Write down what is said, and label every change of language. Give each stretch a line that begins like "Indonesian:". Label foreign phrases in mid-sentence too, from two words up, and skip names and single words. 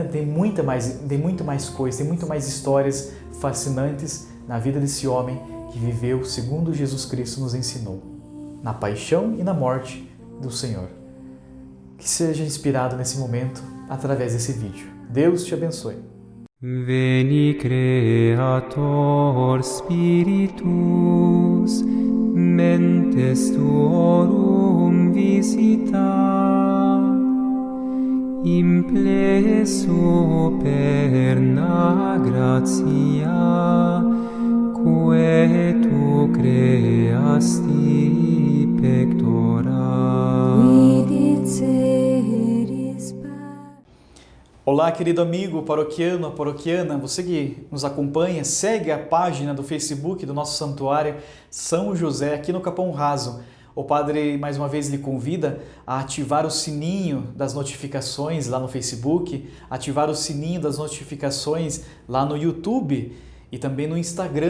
Portuguese: Tem muito mais coisas, tem muito mais histórias fascinantes na vida desse homem que viveu segundo Jesus Cristo nos ensinou, na paixão e na morte do Senhor. Que seja inspirado nesse momento através desse vídeo. Deus te abençoe.
Latin: Veni Creator Spiritus, mentes tuorum visita, implesso perna gratia, quae tu creasti pectora.
Portuguese: Olá, Olá, querido amigo paroquiano, paroquiana, você que nos acompanha, segue a página do Facebook do nosso santuário São José aqui no Capão Raso. O padre mais uma vez lhe convida a ativar o sininho das notificações lá no Facebook, ativar o sininho das notificações lá no YouTube e também no Instagram.